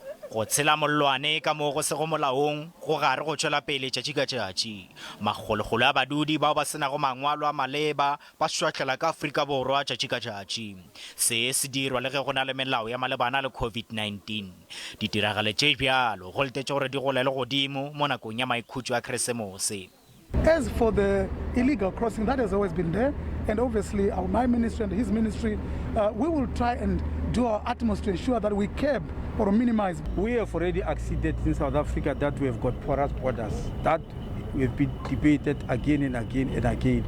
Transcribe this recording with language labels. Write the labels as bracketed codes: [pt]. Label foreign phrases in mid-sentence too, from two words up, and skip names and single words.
[nso] go tshela mollwane ka mo go se go molaong go gare go tšwela pele tšatši ka tšatši. Magologolo a badudi bao ba senago mangwalo a maleba ba šwatlhela ka Afrika Borwa tšatši ka tšatši. Se se dirwa le ge go na le melao ya malebana le COVID-19. Ditiragalo tše bjalo go letetše gore di golele godimo mo nakong ya maikhutšo a Keresemose. [en] As for the illegal crossing, that has always been there, and obviously my ministry and his ministry, we will try and do our utmost to ensure that we curb or minimize. We have already acceded in South Africa that we have got porous borders. That we've been debated again and again and again.